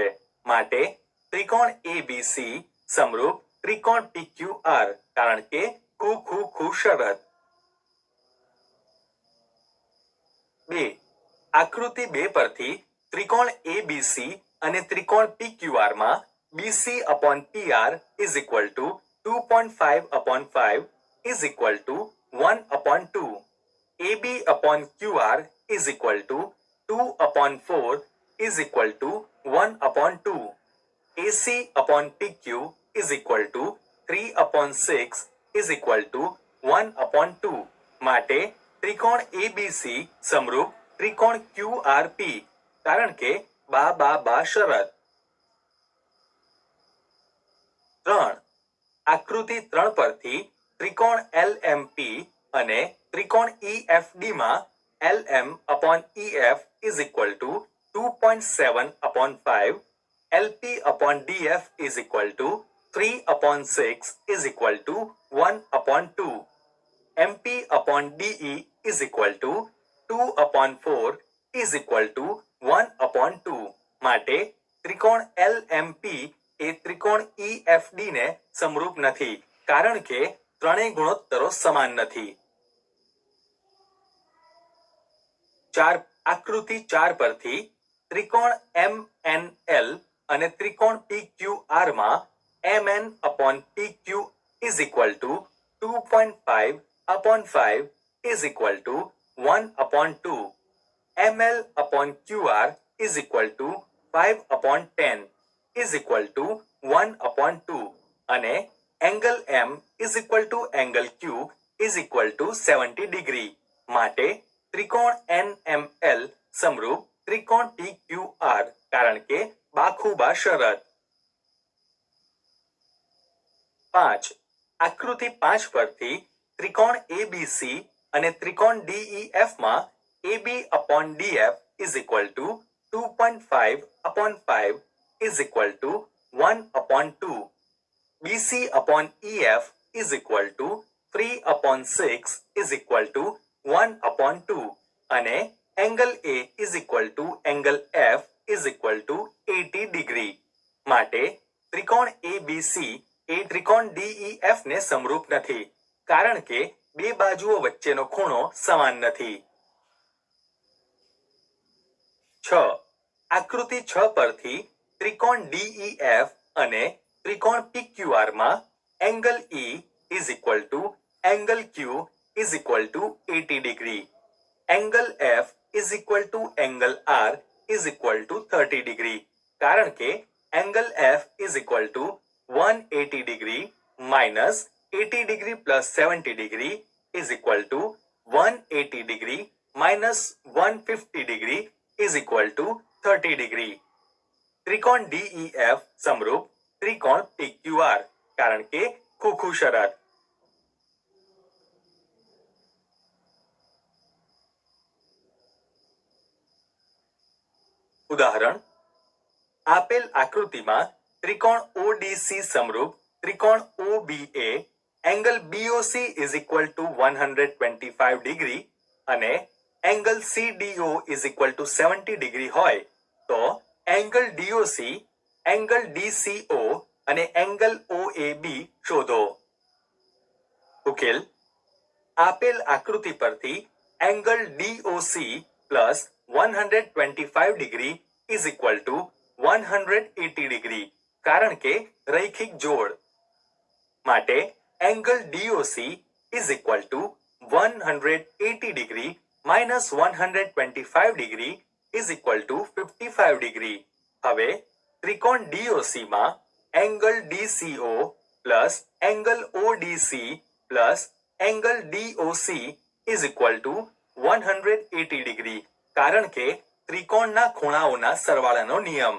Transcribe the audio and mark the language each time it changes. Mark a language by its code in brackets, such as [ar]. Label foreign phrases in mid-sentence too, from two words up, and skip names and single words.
[gu] માટે ત્રિકોણ ABC સમરૂપ ત્રિકોણ PQR કારણ કે ખૂ શરત. 2. આકૃતિ 2 પરથી ત્રિકોણ ABC અને ત્રિકોણ PQR માં [en] BC upon PR is equal to 2.5 upon 5 is equal to 1 upon 2. AB upon QR is equal to 2 upon 4 is equal to 1 upon 2. AC upon PQ is equal to 3 upon 6 is equal to 1 upon 2. [gu] માટે ત્રિકોણ ABC સમરૂપ ત્રિકોણ QRP કારણ કે બા શરત. 3. આકૃતિ 3 પરથી ત્રિકોણ LMP અને ત્રિકોણ EFD માં [en] LM upon EF is equal to 2.7 upon 5, LP upon DF is equal to 3 upon 6 is equal to 1 upon 2. MP upon DE is equal to 2 upon 4 is equal to 1 upon 2. [gu] માટે ત્રિકોણ LMP એ ત્રિકોણ EFD ને સમરૂપ નથી કારણ કે ત્રણેય ગુણોત્તરો સમાન નથી. 4. આકૃતિ 4 પરથી ત્રિકોણ MNL અને ત્રિકોણ PQR માં [en] MN upon PQ is equal to 2.5 upon 5 is equal to 1 upon 2. ML upon QR is equal to 5 upon 10 is equal to 1 upon 2 અને angle M is equal to angle Q is equal to 70 degree. [gu] માટે ત્રિકોણ NML સમરૂપ ત્રિકોણ PQR કારણ કે બાખુબા શરત. 5. આકૃતિ 5 પરથી ત્રિકોણ ABC અને ત્રિકોણ DEF માં [en] AB upon DF is equal to 2.5 upon 5 is equal to 1 upon 2. BC upon EF is equal to 3 upon 6 is equal to 1 upon 2. અને angle A is equal to angle F is equal to 80 degree. [gu] માટે ત્રિકોણ ABC એ ત્રિકોણ DEF ને સમરૂપ નથી કારણ કે બે બાજુઓ વચ્ચેનો ખૂણો સમાન નથી. 6. આકૃતિ 6 પરથી ત્રિકોણ DEF અને ત્રિકોણ PQR માં [en] એંગલ E is equal to angle Q is equal to 80 degree. એંગલ F is equal to angle R is equal to 30 degree. [gu] કારણ કે [en] એંગલ F is equal to 180 degree minus 80 degree plus 70 degree is equal to 180 degree minus 150 degree is equal to 30 degree. [gu] ત્રિકોણ DEF સમરૂપ ત્રિકોણ PQR કારણ કે ખૂ શરત. ઉદાહરણ, આપેલ આકૃતિમાં ત્રિકોણ ODC સમરૂપ ત્રિકોણ OBA એંગલ BOC [en] is equal to 125 degree [gu] અને એંગલ CDO [en] is equal to 70 degree [gu] હોય તો એંગલ DOC, એંગલ DCO અને એંગલ OAB શોધો. ઉકેલ: આપેલ આકૃતિ પરથી [en] એંગલ DOC plus 125 degree is equal to 180 degree [gu] કારણ કે રૈખિક જોડ. [en] માટે એંગલ DOC is equal to 180 degree minus 125 degree is equal to 55 degree. [gu] હવે ત્રિકોણ DOC માં [en] angle DCO plus angle ODC plus angle DOC is equal to 180 degree, [gu] કારણ કે ત્રિકોણના ખૂણાઓના સરવાળાનો નિયમ.